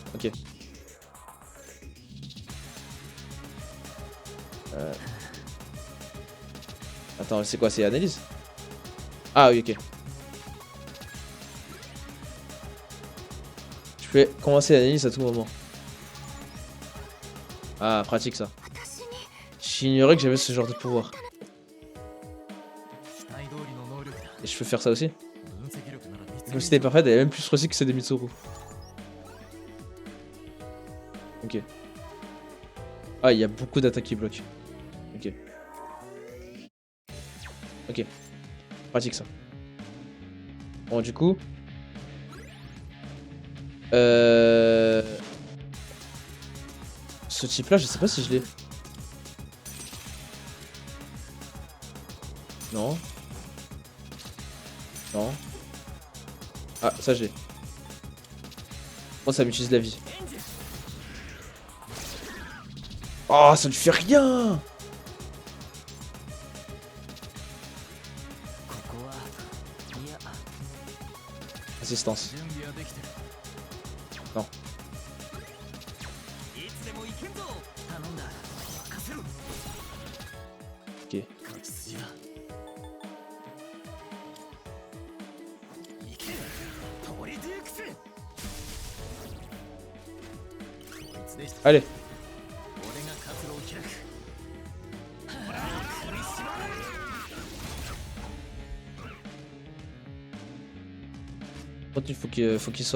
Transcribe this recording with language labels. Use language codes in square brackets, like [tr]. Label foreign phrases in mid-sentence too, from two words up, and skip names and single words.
[fr] Ok. Attends, c'est quoi? C'est analyse? Ah oui, ok. Je peux commencer l'analyse à tout moment. Ah, pratique ça. [ja] 私に [fr] J'ignorais que j'avais ce genre de pouvoir. [ja] 期待通りの能力だ [fr] Et je peux faire ça aussi? [ja] 分析力なら見つけ [fr] Comme si t'es parfaite, elle est même plus réussie que ceux des Mitsuru. Ok. Ah, il y a beaucoup d'attaques qui bloquent. Ok. Ok. Pratique ça. Bon, du coup... Ce type là, je sais pas si je l'ai. Non. Non. Ah, ça je l'ai. Oh, ça m'utilise la vie. Oh, ça ne fait rien. [ja] ここはいや [fr] Assistance. [ja] 準備はできてる [fr] Non. [ja] いつでも行けんぞ頼んだ任せろ [fr] Ok. [ja] 勝ち筋だ行けトリデュークスこいつでした [fr] Allez. [ja] 俺が活路を開く取り締まれ [fr] Continue, faut qu'il soigne.